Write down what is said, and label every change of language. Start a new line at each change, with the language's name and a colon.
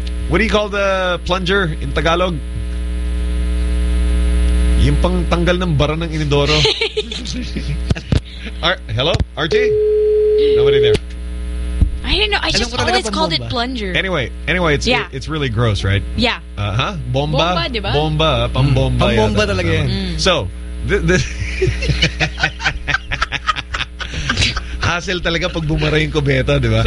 English: What do you call the plunger in Tagalog?
Filipino: Yung pang tanggal ng bara ng inidoro.
English: Hello? Archie? Nobody there. I didn't know. I just always called it plunger. Anyway, it's really gross, right? Yeah.
Filipino: Uh-huh. Bomba. Bomba, diba? Bomba. Pambomba. Pambomba talaga. Mm.
English: So, the hassle
Filipino: talaga pag bumara yung kubeta, diba?